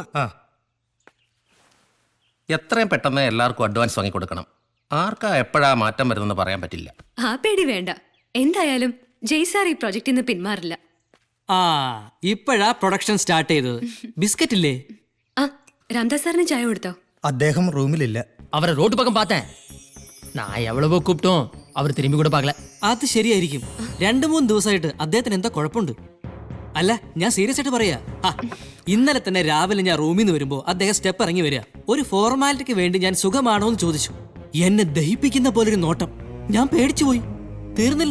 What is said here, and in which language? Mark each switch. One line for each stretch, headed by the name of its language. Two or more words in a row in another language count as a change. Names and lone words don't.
Malayalam: ആ എത്രയും പെട്ടെന്ന് എല്ലാവർക്കും അഡ്വാൻസ് വാങ്ങി കൊടുക്കണം. ആർക്കാ എപ്പോഴാ മാറ്റം വരുന്നെന്ന് പറയാൻ പറ്റില്ല. ആ പേടി വേണ്ട. എന്തായാലും ജയ്സാർ ഈ പ്രൊജക്റ്റിൽ നിന്ന് പിന്മാറില്ല. ആ ഇപ്പോഴാ പ്രൊഡക്ഷൻ സ്റ്റാർട്ട് ചെയ്തത്. ബിസ്ക്കറ്റ് ഇല്ലേ? ആ രാംദാസ് സാറിന് ചായ കൊടുത്തോ? അദ്ദേഹം റൂമിലില്ല.
Tamil: அவரை ரோட்டு பக்கம் பார்த்தேன். நான் எவ்வளவோ கூப்பிட்டோம், அவர் திரும்பி கூட பார்க்கல.
Malayalam: അത് ശരിയായിരിക്കും. 2-3 ദിവസമായിട്ട് അദ്ദേഹത്തിന് എന്താ കുഴപ്പമുണ്ട്? അല്ല, ഞാൻ സീരിയസ് ആയിട്ട് പറയാ. ഇന്നലെ തന്നെ രാവിലെ ഞാൻ റൂമിൽ നിന്ന് വരുമ്പോ അദ്ദേഹം സ്റ്റെപ്പ് ഇറങ്ങി വരിക. ഒരു ഫോർമാലിറ്റിക്ക് വേണ്ടി ഞാൻ സുഖമാണോ എന്ന് ചോദിച്ചു. എന്നെ ദഹിപ്പിക്കുന്ന പോലൊരു നോട്ടം. ഞാൻ പേടിച്ചു പോയി. തീർന്നില്ല.